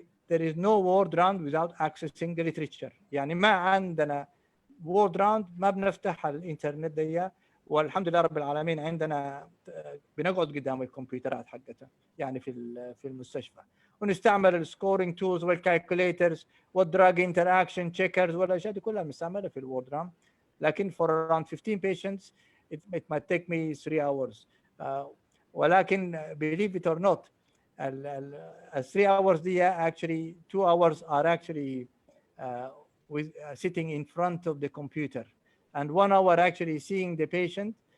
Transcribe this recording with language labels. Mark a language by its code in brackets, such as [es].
[en] There is no ward round without accessing the literature. [ar] يعني ما عندنا ward round ما بنفتح الانترنت دي، والحمد لله رب العالمين عندنا بنقعد قدام الكمبيوترات حقتها يعني في المستشفى، ونستعمل السكورينج تولز والكالكوليترز والدراج انتراكشن تشيكرز والاشياء دي كلها بنستعملها في الوورد راوند. [en] لكن for around 15 patients it might take me 3 hours. ولكن believe it or not, 3 hours دي actually 2 hours are actually with sitting in front of the computer, and 1 hour actually seeing the patient.